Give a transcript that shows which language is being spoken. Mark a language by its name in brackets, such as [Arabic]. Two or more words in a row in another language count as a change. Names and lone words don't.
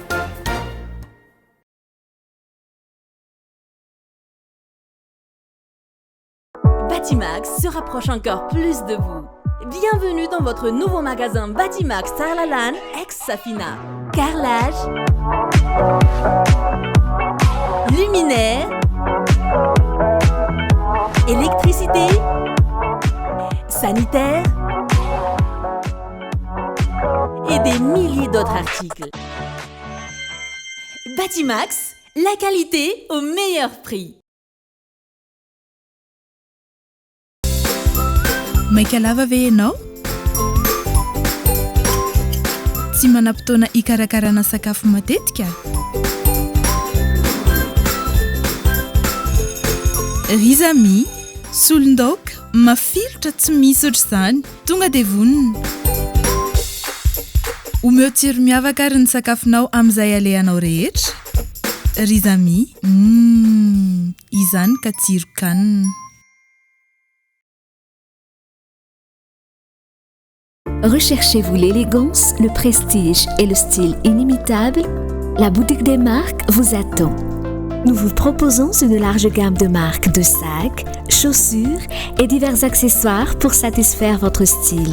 [French] Batimax se rapproche encore plus de vous. Bienvenue dans votre nouveau magasin Batimax Sarlalan ex-Safina. Carrelage, luminaire, électricité, sanitaire et des milliers d'autres articles. Batimax, la qualité au meilleur prix. [Malagasy] Maika lava ve ianao? Tsy manam-potoana hikarakarana sakafo matetika? Ry zami, solondaoka, mafilotra tsy misy ohatr'izany, tonga dia vonona. Omeo tsiro miavaka ary ny sakafonao amin'izay alehanao rehetra. Ry zami, izany ka tsiro kanina. [French] Recherchez-vous l'élégance, le prestige et le style inimitable? La boutique des marques vous attend. Nous vous proposons une large gamme de marques de sacs, chaussures et divers accessoires pour satisfaire votre style.